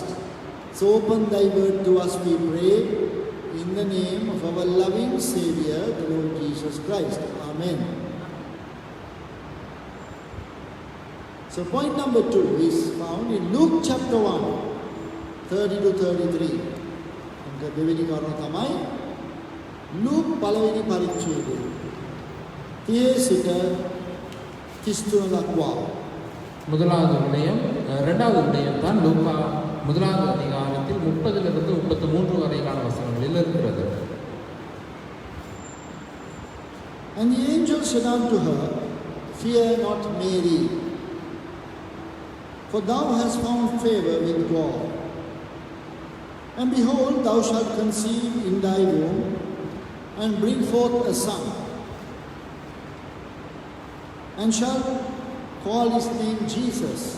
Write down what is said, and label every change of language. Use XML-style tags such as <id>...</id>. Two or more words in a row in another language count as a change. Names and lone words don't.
<en>So open thy word to us, we pray, in the name of our loving Savior, the Lord Jesus Christ. Amen. So point number 2 is found in Luke chapter 1, 30 to 33.</en> <si>And දෙවෙනි කාරණා තමයි Luke පළවෙනි පරිච්ඡේදය 30 සිට 33 දක්වා.</si> <ta>முதலாவது விடயம் இரண்டாவது விடயம் தான் லூக்கா முதலாவது அதிகாரத்தில் 30லிருந்து 33 வரையிலான வசனங்களில் இருக்கிறது.</ta> <en>And the angel said unto her, Fear not, Mary, for thou hast found favor with God. And behold, thou shalt conceive in thy womb, and bring forth a son, and shalt call his name Jesus.</en>